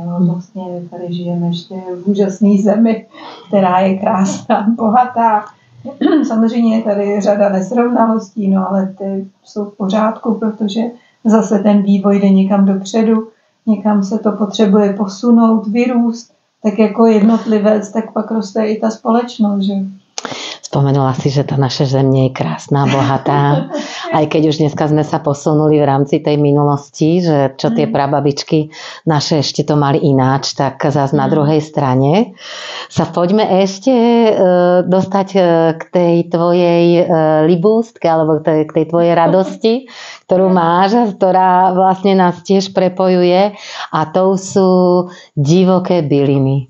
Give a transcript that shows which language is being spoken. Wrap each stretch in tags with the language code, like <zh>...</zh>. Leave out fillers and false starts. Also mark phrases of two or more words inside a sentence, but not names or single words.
<cs>Vlastně tady žijeme ještě v úžasné zemi, která je krásná, bohatá. Samozřejmě je tady řada nesrovnalostí, no ale ty jsou v pořádku, protože zase ten vývoj jde někam dopředu, někam se to potřebuje posunout, vyrůst. Tak jako jednotlivec, tak pak roste i ta společnosť, že?</cs> <sk>Spomenula si, že tá naša země je krásná, bohatá. Aj keď už dneska sme sa posunuli v rámci tej minulosti, že čo tie prababičky naše ešte to mali ináč, tak zase na druhej strane sa poďme ešte dostať k tej tvojej libústke, alebo k tej tvojej radosti, ktorú máš a ktorá vlastne nás tiež prepojuje a to sú divoké byliny.</sk>